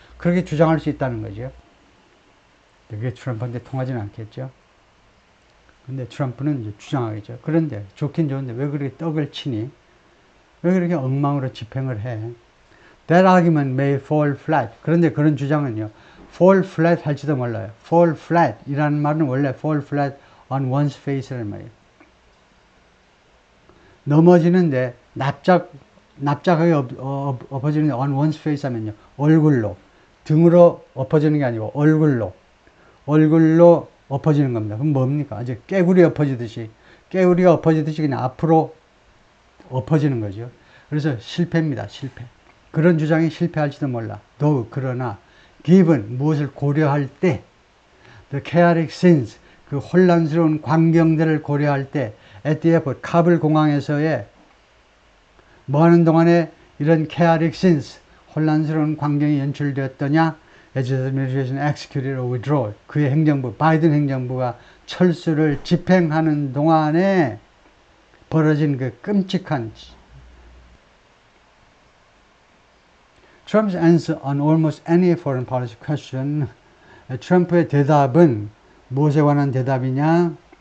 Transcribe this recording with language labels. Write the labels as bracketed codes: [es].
[ko] 그렇게 주장할 수 있다는 거죠. 그게 트럼프한테 통하지는 않겠죠. 근데 트럼프는 이제 주장하겠죠. 그런데 좋긴 좋은데 왜 그렇게 떡을 치니? 왜 그렇게 엉망으로 집행을 해? [en] That argument may fall flat. [ko] 그런데 그런 주장은요, [en] fall flat [ko] 할지도 몰라요. [en] fall flat [ko] 이라는 말은 원래 [en] fall flat on one's face [ko] 라는 말이에요. 넘어지는데 납작하게 엎어지는데 [en] on one's face [ko] 하면요, 얼굴로, 등으로 엎어지는 게 아니고 얼굴로 엎어지는 겁니다. 그럼 뭡니까? 아주 깨구리 엎어지듯이, 깨구리가 엎어지듯이 그냥 앞으로 엎어지는 거죠. 그래서 실패입니다. 실패. 그런 주장이 실패할지도 몰라. 그러나 given, 무엇을 고려할 때, [en] the chaotic scenes, [ko] 그 혼란스러운 광경들을 고려할 때, [en] at the airport, [ko] 카불 공항에서의 뭐 하는 동안에 이런 [en] chaotic scenes, [ko] 혼란스러운 광경이 연출되었더냐? [en] as the administration executed a withdrawal. [ko] 그의 행정부, 바이든 행정부가 철수를 집행하는 동안에 벌어진 그 끔찍한 [en] Trump's answer on almost any foreign policy question. [ko] 트럼프의 대답은 무엇에 관한 대답이냐?